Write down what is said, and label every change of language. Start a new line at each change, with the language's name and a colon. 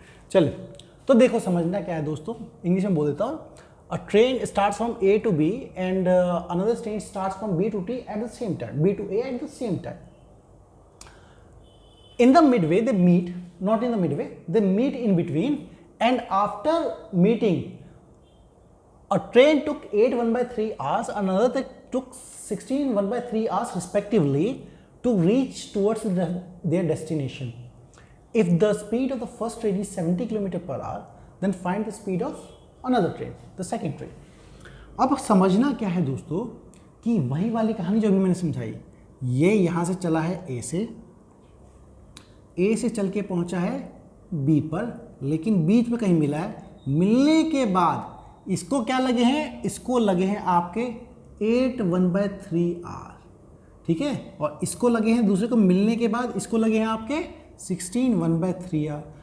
Hindi: चलिए, तो देखो समझना क्या है दोस्तों, इंग्लिश में बोल देता हूँ।
English: A train starts from A to B and another train starts from B to T at the same time, B to A at the same time. In the midway they meet, not in the midway, they meet in between, and after meeting a train took 8 1/3 hours, another took 16 1/3 hours respectively to reach towards their destination. If the speed of the first train is 70 km per hour, then find the speed of another train, the second train.
Hindi: अब समझना क्या है दोस्तों कि वही वाली कहानी जो अभी मैंने समझाई, ये यहाँ से चला है ए से चल के पहुँचा है बी पर, लेकिन बीच में कहीं मिला है। मिलने के बाद इसको क्या लगे हैं, इसको लगे हैं आपके 8 1/3 आवर, ठीक है, और इसको लगे हैं दूसरे को मिलने के बाद इसको लगे हैं आपके 16 1/3 आवर।